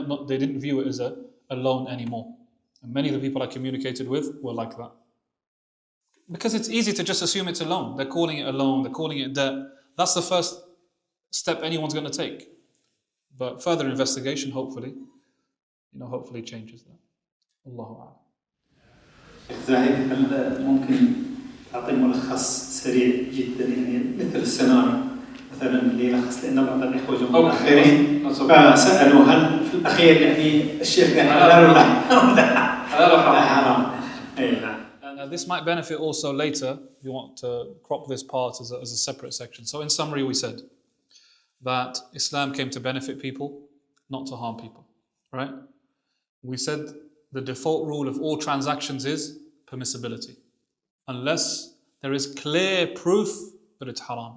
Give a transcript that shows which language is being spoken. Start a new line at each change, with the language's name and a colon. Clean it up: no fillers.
English: They didn't view it as a loan anymore. And many of the people I communicated with were like that. Because it's easy to just assume it's a loan. They're calling it a loan, they're calling it debt. That's the first step anyone's going to take. But further investigation, hopefully changes that. Allahu a'lam.
Arabic: زاهد هل ممكن تعطي ملخص سريع جدا مثل السيناريو مثلا اللي يلخص لنا بعض الاخوه جمهور الاخرين فسالوا هل في الاخير الشيخ قال حلال ولا حلال ولا حرام؟ اي نعم.
English: This might benefit also later if you want to crop this part as a separate section. So in summary, we said that Islam came to benefit people, not to harm people. Right? We said the default rule of all transactions is permissibility, unless there is clear proof that it's haram.